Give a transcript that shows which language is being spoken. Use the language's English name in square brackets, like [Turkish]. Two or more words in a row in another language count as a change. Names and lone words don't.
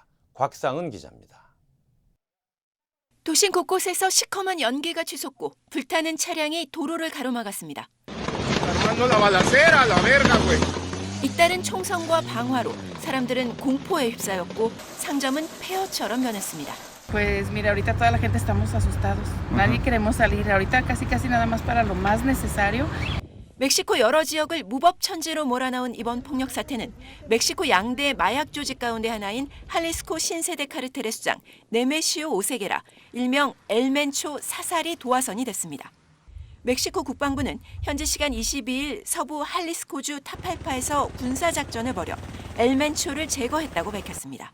[Korean] 곽상은 기자입니다. 도심 곳곳에서 시커먼 연기가 치솟고 불타는 차량이 도로를 가로막았습니다. 잇따른 총성과 방화로 사람들은 공포에 휩싸였고 상점은 폐허처럼 변했습니다. [Spanish] Pues mira, ahorita toda la gente estamos asustados. Nadie queremos salir. Ahorita casi nada más para lo más necesario. [Korean] 멕시코 여러 지역을 무법천지로 몰아넣은 이번 폭력 사태는 멕시코 양대 마약 조직 가운데 하나인 할리스코 신세대 카르텔의 수장 네메시오 오세게라, 일명 엘멘초 사살이 도화선이 됐습니다. 멕시코 국방부는 현지 시간 22일 서부 할리스코주 타팔파에서 군사작전을 벌여 엘멘초를 제거했다고 밝혔습니다.